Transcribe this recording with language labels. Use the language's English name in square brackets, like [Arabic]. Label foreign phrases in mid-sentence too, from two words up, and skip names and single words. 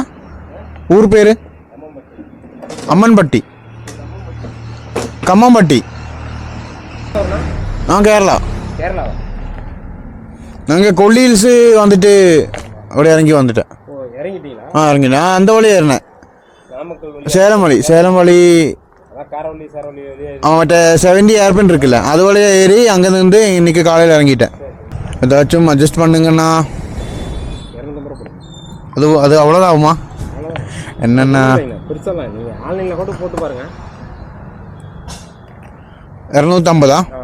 [Tamil] ஊர் பேர் அம்மன்பட்டி, கம்மம்பட்டி. [Malayalam] കേരള. ഞങ്ങൾക്ക് കൊള്ളി ഹിൽസ് വന്നിട്ട് അവിടെ ഇറങ്ങി വന്നിട്ട് ഇറങ്ങി. എന്താ വഴി ആയിരുന്നേ? [Tamil] சேலம் வழி மറ്റേ 70 ஏர்பின் இருக்குல்ல, அது வழியா ஏறி அங்கேருந்து இன்னைக்கு காலையில் இறங்கிட்டேன். ஏதாச்சும் அட்ஜஸ்ட் பண்ணுங்கண்ணா. அது அவ்வளோதான் ஆகுமா? என்னென்ன 250?